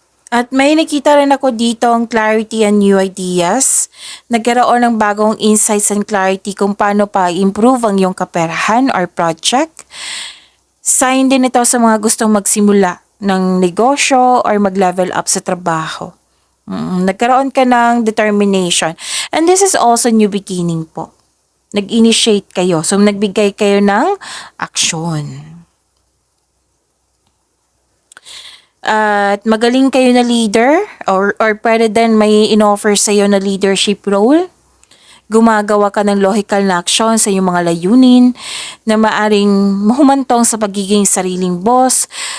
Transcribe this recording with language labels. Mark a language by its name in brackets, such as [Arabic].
[Filipino] At may nakita rin ako dito ang clarity and new ideas. Nagkaroon ng bagong insights and clarity kung paano pa improve ang iyong kaperahan or project. Sign din ito sa mga gustong magsimula ng negosyo or mag-level up sa trabaho. Nagkaroon ka ng determination. [English] And this is also new beginning po. [Filipino] Nag-initiate kayo. So, nagbigay kayo ng action. At magaling kayo na leader or pwede din may in-offer sa iyo na leadership role. Gumagawa ka ng logical na aksyon sa iyong mga layunin na maaring mahumantong sa pagiging sariling boss.